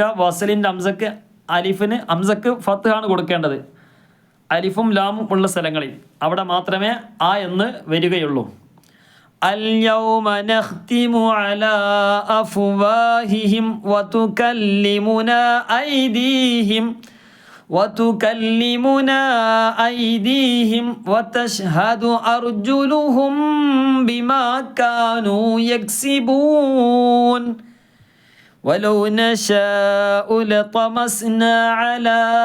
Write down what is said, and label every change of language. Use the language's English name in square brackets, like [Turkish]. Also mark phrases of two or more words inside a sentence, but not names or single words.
[Malayalam] വസലിൻ്റെ അംസക്ക് അംസക്ക് ഫത്ഹാണ് കൊടുക്കേണ്ടത്. അലിഫും ലാമും ഉള്ള സ്ഥലങ്ങളിൽ അവിടെ മാത്രമേ ആ എന്ന് വരികയുള്ളൂ. [Arabic] اليوم نختم على أفواههم وتكلمنا أيديهم وتشهد أرجلهم بما كانوا يكسبون ولو نشاء لطمسنا على